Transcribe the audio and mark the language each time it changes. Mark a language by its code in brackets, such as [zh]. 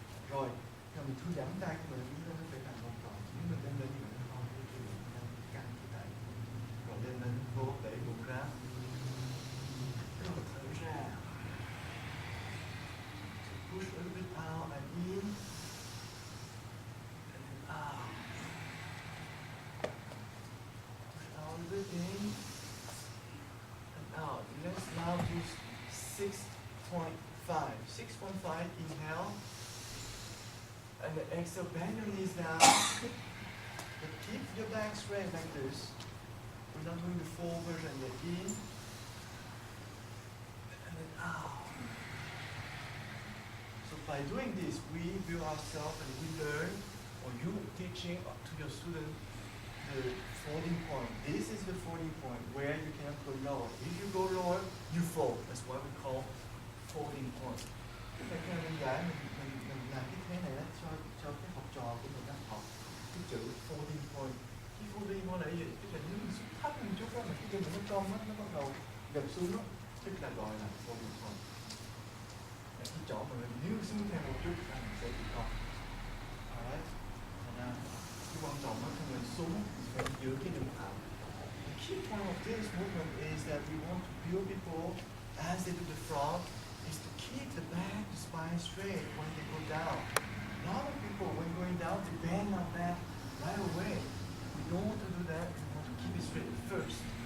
[vi] Rồi, rồi mình thư giãn tay của mình, nó phải làm vòng tròn. Nếu mình đem lên như vậy, nó không có cái gì, mình căng cái tay. Rồi đem lên vô đẩy bụng ra. Rồi thở ra. [en] Push a little bit out and in. And then out. Push out a little bit in. And out. Let's now do 6.5. 6.5, inhale. And then exhale, bend your knees down. But keep your back straight like this. We're not doing the full version yet. In. And then out. So by doing this, we build ourselves and we learn, or you teaching to your student the folding point. This is the folding point where you cannot go lower. If you go lower, you fall. That's what we call folding point. [vi] Cái này đơn giản mình làm cái thế này đó cho cái học trò của mình đang học cái chữ folding point. Cái folding point là gì? Tức là nếu mình xuống thấp một chút đó mà cái chân mình nó cong á, nó bắt đầu gập xuống đó, tức là gọi là folding point. Cái chỗ mà mình níu xuống thêm một chút là mình sẽ bị cong. Alright. Cái quan trọng đó khi mình xuống mình phải giữ cái đường thẳng. [en] The key point of this movement is that we want to build people as they do the frog, is to keep the back, the spine straight when they go down. lot of people, when going down, they bend our back right away. We don't want to do that. We want to keep it straight first.